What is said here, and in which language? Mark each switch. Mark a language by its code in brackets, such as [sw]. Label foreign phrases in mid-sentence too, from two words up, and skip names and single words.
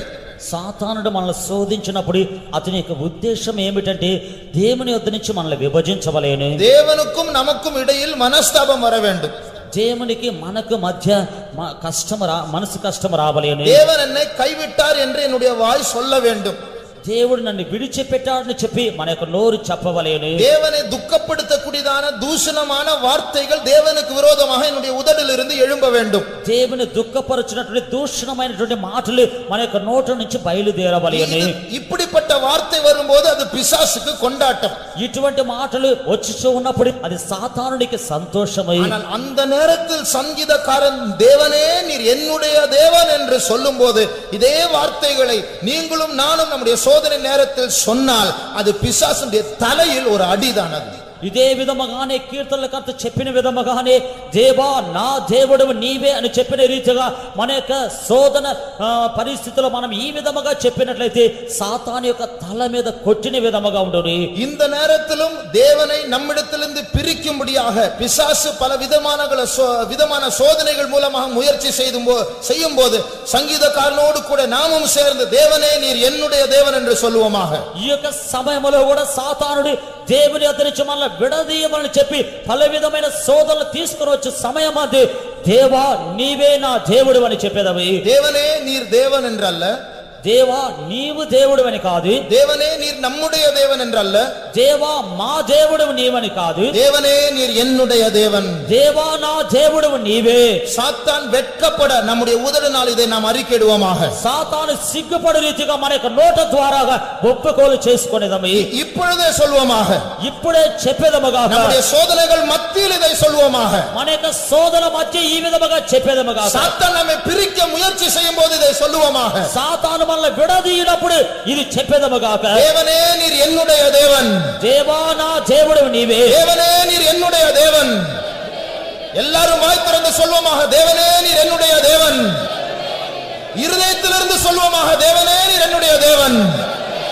[te] సాతానుడు మనల్ని శోధించినప్పుడు అతని యొక్క ఉద్దేశం ఏమిటంటే దేవుని వద్ద నుంచి మనల్ని విభజించవలేను. [ta] தேவனுக்கும் நமக்கும் இடையில் மனஸ்தாபம் வர வேண்டும். [te] దేవునికి మనకు మధ్య మనసు కష్టం రావలేను. [ta] தேவன் என்னை கைவிட்டார் என்று என்னுடைய வாய் சொல்ல வேண்டும். [te] దేవుడు నన్ను విడిచిపెట్టాడని చెప్పి మన యొక్క నోరు చెప్పవలేను. [ta] தேவனை துக்கப்படுத்தக்கூடியதான தூஷணமான வார்த்தைகள் தேவனுக்கு விரோதமாக என்னுடைய உதடிலிருந்து எழும்ப வேண்டும். [te] దేవుని దుఃఖపరచినటువంటి దూషణమైనటువంటి మాటలు మన యొక్క నోట నుంచి బయలుదేరవలేను. [ta] இப்படிப்பட்ட வார்த்தை வரும்போது அது பிசாசுக்கு கொண்டாட்டம். [te] ఇటువంటి మాటలు వచ్చి ఉన్నప్పుడు అది సాతానుడికి సంతోషమై. [ta] ஆனால் அந்த நேரத்தில் சங்கீதக்காரன் தேவனே நீர் என்னுடைய தேவன் என்று சொல்லும்போது இதே வார்த்தைகளை நீங்களும் நானும் நம்முடைய சோதனை நேரத்தில் சொன்னால் அது பிசாசுடைய தலையில் ஒரு அடிதானது. [te] ఇదే విధముగానే కీర్తనలకర్త చెప్పిన విధముగానే దేవా నా దేవుడు నీవే అని చెప్పిన రీతిగా మన యొక్క శోధన పరిస్థితుల్లో మనం ఈ విధముగా చెప్పినట్లయితే సాతాను యొక్క తల మీద కొట్టిన విధముగా ఉండును. [ta] இந்த நேரத்திலும் தேவனை நம்மிடத்திலிருந்து பிரிக்கும்படியாக பிசாசு பல விதமான சோதனைகள் மூலமாக முயற்சி செய்யும் போது சங்கீதக்காரனோடு கூட நாமும் சேர்ந்து தேவனே நீர் என்னுடைய தேவன் என்று சொல்லுவோமாக. [te] ఈ యొక్క సమయంలో కూడా సాతానుడు దేవుని వద్ద నుంచి మనల్ని విడదీయమని చెప్పి పలు విధమైన శోధనలు తీసుకుని వచ్చే సమయం అది. దేవా నీవే నా దేవుడు అని చెప్పేదవి. [ta] தேவனே நீர் தேவன் என்றல்ல, [te] దేవా నీవు దేవుడు అని కాదు. [ta] தேவனே நீர் நம்முடைய தேவன் என்றல்ல, [te] దేవా మా దేవుడు నీవని కాదు. [ta] தேவனே நீர் என்னுடைய தேவன். [te] దేవా నా దేవుడు నీవే. [ta] சாத்தான் வெட்கப்பட நம்முடைய உதடுனால் இதை நாம் அறிக்கையிடுவோமாக. [te] సాతాను సిగ్గుపడు రీతిగా మన యొక్క నోట ద్వారా ఒప్పుకోలు చేసుకునేదము. [ta] இப்பொழுதே சொல்வோமாக, [te] ఇప్పుడే చెప్పేదముగా. [ta] நம்முடைய சோதனைகள் மத்தியில் இதை சொல்வோமாக. [te] మన యొక్క శోధన మధ్య ఈ విధముగా చెప్పేదముగా. [ta] சாத்தான் நம்மை பிரிக்க முயற்சி செய்யும் போது இதை சொல்லுவோமாக. [te] సాతాను మనల్ని విడదీయనప్పుడు ఇది చెప్పేదముగా. [ta] தேவனே நீர் என்னுடைய தேவன். [te] దేవా నా దేవుడు నీవే. [ta] தேவனே நீர் என்னுடைய தேவன். எல்லாரும் வாய் திறந்து சொல்வோமாக, தேவனே நீர் என்னுடைய தேவன். இருதயத்திலிருந்து சொல்வோமாக, தேவனே நீர் என்னுடைய தேவன்.